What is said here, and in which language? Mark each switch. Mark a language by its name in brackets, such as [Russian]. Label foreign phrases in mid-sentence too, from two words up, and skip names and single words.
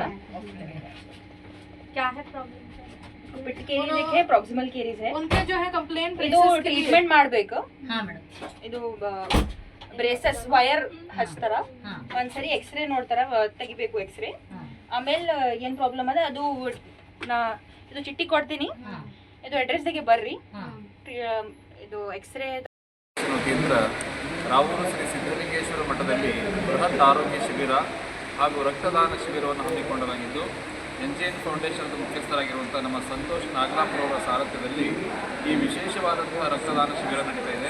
[Hindi] क्या है प्रॉब्लम [English] pit caries [Hindi] देखिए [English] proximal caries [Hindi] है उनका जो है कंप्लेंट [Kannada] ಇದು ಟ್ರೀಟ್ಮೆಂಟ್ ಮಾಡಬೇಕು [Hindi] हाँ मैडम [Kannada] ಇದು [English] braces wire [Kannada] ಹಚ್ತಾರ ಒಂದ್ಸರಿ ಎಕ್ಸ್ರೇ ನೋಡ್ತಾರ ತೆಗಿಬೇಕು ಎಕ್ಸ್ರೇ ಆಮೇಲೆ ಏನ್ ಪ್ರಾಬ್ಲಮ್ ಅದ ಅದು ನಾ ಇದು ಚಿಟ್ಟಿ ಕೊಡ್ತೀನಿ ಇದು ಅಡ್ರೆಸ್ ದಾಗೆ ಬರ್ರಿ ಇದು ಎಕ್ಸ್ರೇ ಕೇಂದ್ರ ರಾವೂರು ಶ್ರೀ ಸಿದ್ಧಲಿಂಗೇಶ್ವರ ಮಠದಲ್ಲಿ ಬೃಹತ್ ಆರೋಗ್ಯ ಶಿಬಿರ ಹಾಗೂ ರಕ್ತದಾನ ಶಿಬಿರವನ್ನು ಹಮ್ಮಿಕೊಳ್ಳಲಾಗಿದ್ದು NGN ಫೌಂಡೇಶನ್ದ ಮುಖ್ಯಸ್ಥರಾಗಿರುವಂಥ ನಮ್ಮ ಸಂತೋಷ್ ನಾಗಲಾಪುರವರ ಸಾರಥ್ಯದಲ್ಲಿ ಈ ವಿಶೇಷವಾದಂತಹ ರಕ್ತದಾನ ಶಿಬಿರ ನಡೀತಾ ಇದೆ.